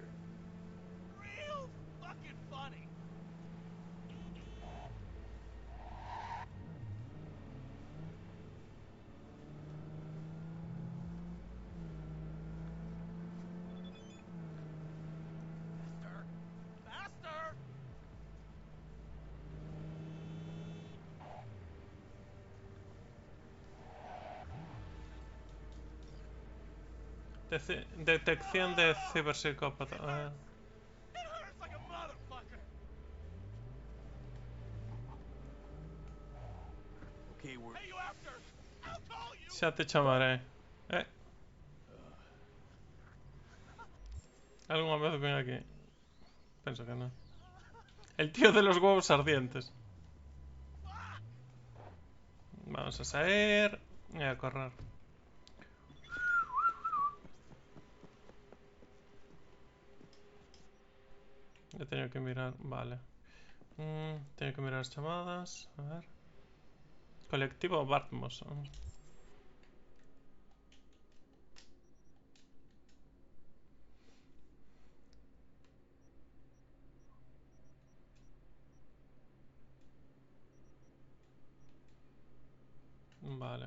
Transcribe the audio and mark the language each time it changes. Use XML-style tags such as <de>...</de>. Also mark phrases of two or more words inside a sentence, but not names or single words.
<en>Real fucking funny. Faster!</en> <es>Detección de ciberpsicópata.</es> <en>It hurts like a motherfucker. Okay, we're... Hey, you after? I'll call you.</en> <gl>Xa te chamaré.</gl> <es>¿Alguna vez ven aquí?</es> <gl>Penso que no.</gl> <es>El tío de los huevos ardientes. Vamos a salir y a correr. He tenido que mirar, vale. Tengo que mirar las llamadas. A ver. Colectivo Batmos. Vale.</es>